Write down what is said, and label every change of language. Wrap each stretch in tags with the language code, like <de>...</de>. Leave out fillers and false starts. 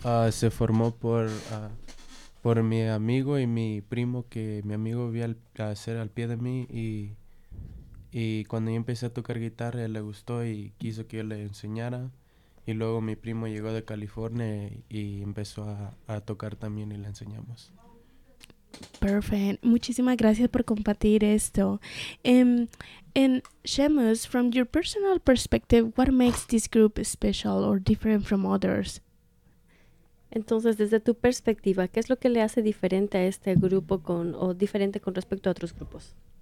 <es>se formó por mi amigo y mi primo, que mi amigo vio hacer al pie de mí y cuando yo empecé a tocar guitarra, él le gustó y quiso que yo le enseñara. Y luego mi primo llegó de California y empezó a tocar también y le enseñamos.</es> <en>Perfect.</en> <es>Muchísimas gracias por compartir esto.</es> <en>And Shamas, from your personal perspective, what makes this group special or different from others?</en> <es>Entonces, desde tu perspectiva, ¿qué es lo que le hace diferente a este grupo diferente con respecto a otros grupos?</es>